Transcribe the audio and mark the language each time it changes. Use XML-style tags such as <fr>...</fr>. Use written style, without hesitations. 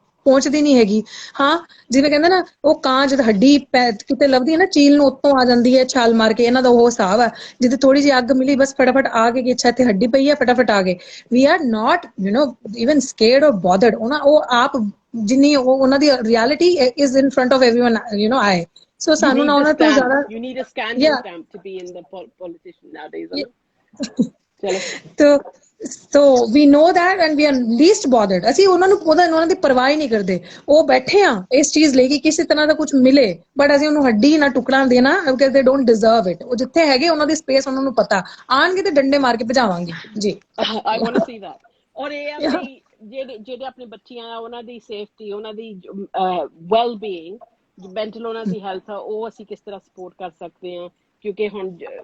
<pa>ਪਹੁੰਚਦੀ ਨਹੀਂ ਹੈਗੀ ਹਾਂ ਜਿਵੇਂ ਕਹਿੰਦੇ ਨਾ ਉਹ ਕਾਂ ਜਦ ਹੱਡੀ ਕਿਤੇ ਲੱਭਦੀ ਹੈ ਨਾ ਚੀਲ ਨੂੰ ਉੱਤੋਂ ਆ ਜਾਂਦੀ ਹੈ ਛਾਲ ਮਾਰ ਕੇ ਇਹਨਾਂ ਦਾ ਉਹ ਹਿਸਾਬ ਹੈ ਜਿੱਥੇ ਥੋੜੀ ਜਿਹੀ ਅੱਗ ਮਿਲੀ ਬਸ ਫਟਾਫਟ ਆ ਗਏ ਕਿ ਅੱਛਾ ਇੱਥੇ ਹੱਡੀ ਪਈ ਹੈ ਫਟਾਫਟ ਆ ਗਏ</pa> <en>we are not even scared or bothered</en> <pa>ਉਹ ਆਪ ਜਿੰਨੀ ਉਹਨਾਂ ਦੀ</pa> <en>reality is in front of everyone</en> <pa>ਆਏ so ਸਾਨੂੰ ਨਾ ਉਹਨਾਂ ਤੋਂ ਜ਼ਿਆਦਾ</pa> <en>you need a scandal stamp to be in the politician nowadays so we know that and we are least bothered</en> <pa>ਅਸੀਂ ਉਹਨਾਂ ਦੀ ਪਰਵਾਹ ਹੀ ਨਹੀਂ ਕਰਦੇ ਉਹ ਬੈਠੇ ਆ ਇਸ ਚੀਜ਼ ਲਈ ਕਿ ਕਿਸੇ ਤਰ੍ਹਾਂ ਦਾ ਕੁਝ ਮਿਲੇ ਬਟ ਅਸੀਂ ਉਹਨੂੰ ਹੱਡੀ ਨਾ ਟੁਕੜਾ ਦੇਣਾ</pa> <en>because they don't deserve it</en> <pa>ਉਹ ਜਿੱਥੇ ਹੈਗੇ ਉਹਨਾਂ ਦੀ ਸਪੇਸ ਉਹਨਾਂ ਨੂੰ ਪਤਾ ਆਣਗੇ ਤੇ ਡੰਡੇ ਮਾਰ ਕੇ ਭਜਾਵਾਂਗੇ ਜੀ</pa> <en>I want to see that</en> <pa>ਔਰ ਇਹ ਆ ਜਿਹੜੇ ਆਪਣੇ ਬੱਚੀਆਂ ਆ ਉਹਨਾਂ ਦੀ ਸੇਫਟੀ ਉਹਨਾਂ ਦੀ ਵੈਲ ਬੀਇੰਗ ਮੈਂਟਲ ਉਹਨਾਂ ਦੀ ਹੈਲਥ ਆ ਉਹ ਅਸੀਂ ਕਿਸ ਤਰ੍ਹਾਂ ਸਪੋਰਟ ਕਰ ਸਕਦੇ ਹਾਂ ਕਿਉਂਕਿ ਹੁਣ</pa>